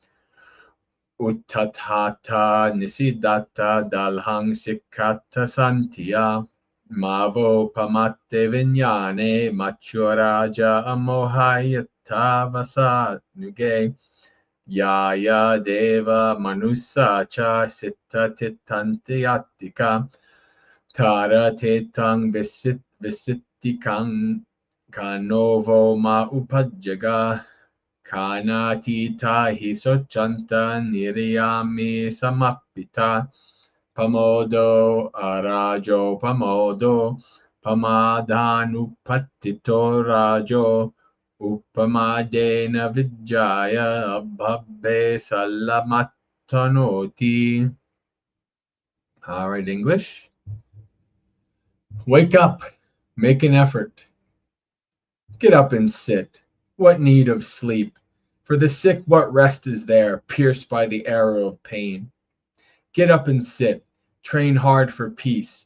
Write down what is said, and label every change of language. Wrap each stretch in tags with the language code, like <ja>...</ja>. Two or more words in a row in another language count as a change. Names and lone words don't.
<pi>Uttathata nisiddhatta dalhang sikkhata santiya mavo pamatte vinyane machuraja amohayata vasanuge. Yaya deva manusa cha sitta titantyatika tara tetang visittikang kanovo ma upajjaga kanatita hi sochanta niriyami samapita pamodo arajo pamodo pamadanupatito rajo Upamadena Vijaya Abhabbe Salamattanoti.</pi> <en>All right, English. Wake up, make an effort. Get up and sit. What need of sleep? For the sick, what rest is there, pierced by the arrow of pain? Get up and sit. Train hard for peace.</en>